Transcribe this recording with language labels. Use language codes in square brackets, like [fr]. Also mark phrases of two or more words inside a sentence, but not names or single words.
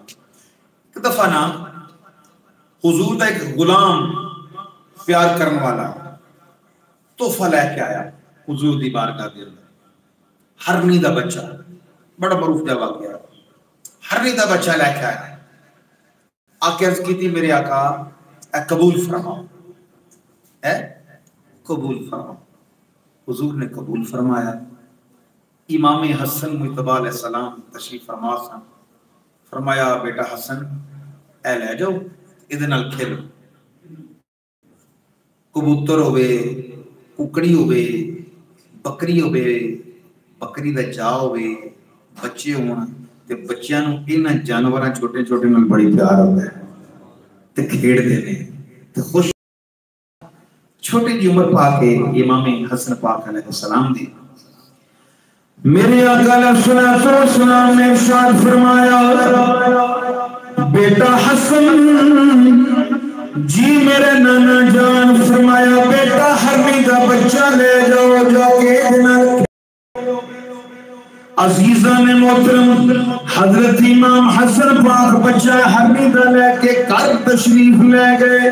[pa] ایک دفعہ نا حضور دا ایک غلام پیار کرنے والا تحفہ لے کے آیا حضور دی بارگاہ دے اندر، ہرنی دا بچہ، بڑا معروف جا واقعہ، ہرنی دا بچہ لے کے آیا، آکے عرض کی تھی میرے آقا اے قبول فرماؤ، اے قبول فرماؤ۔ حضور نے قبول فرمایا۔ امام حسن مجتبی علیہ السلام تشریف فرما سن، فرمایا بیٹا حسن اے لے جاؤ ادھے نال کھیلو، کبوتر ہوئے، ککڑی ہوئے، بکری ہوئے، بکری دا جا ہوئے، بچے ہونا تے بچیاں نو انہاں جانوراں چھوٹے چھوٹے نال [ur] بڑی پیار ہوتا ہے [pa] تے کھیڑ دے نے تے خوش۔ چھوٹی جی عمر پا کے امام حسن پاک علیہ السلام دی میرے آقا علیہ السلام نے ارشاد فرمایا بیٹا حسن جی میرے نانا جان، [ur] فرمایا بیٹا ہرنی کا بچہ لے جاؤ جا کے عزیزان محترم حضرت امام حسن پاک بچہ ہرنی کا لے کے گھر تشریف لے گئے۔